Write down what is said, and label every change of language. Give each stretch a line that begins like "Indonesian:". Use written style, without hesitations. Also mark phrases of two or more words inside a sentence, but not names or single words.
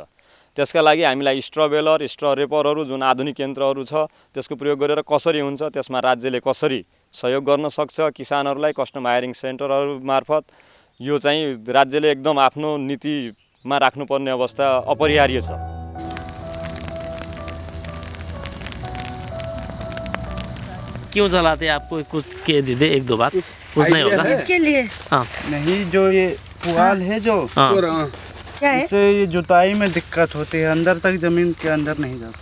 Nepali: त्यसका लागि हामीलाई स्ट्र बेलर, स्ट्र रेपरहरू जुन आधुनिक यन्त्रहरू छ त्यसको प्रयोग गरेर कसरी हुन्छ, त्यसमा राज्यले कसरी सहयोग गर्न सक्छ किसानहरूलाई कस्टम हायरिङ सेन्टरहरू मार्फत, यो चाहिँ राज्यले एकदम आफ्नो नीतिमा राख्नुपर्ने अवस्था अपरिहार्य छ।
Hindi: क्यों जलाते आपको कुछ के दे दे 1-2 बात कुछ नहीं होगा इसके लिए? हाँ नहीं, जो ये पुआल है जो क्या है? इससे ये जुताई में दिक्कत होती है, अंदर तक जमीन के अंदर नहीं जाता,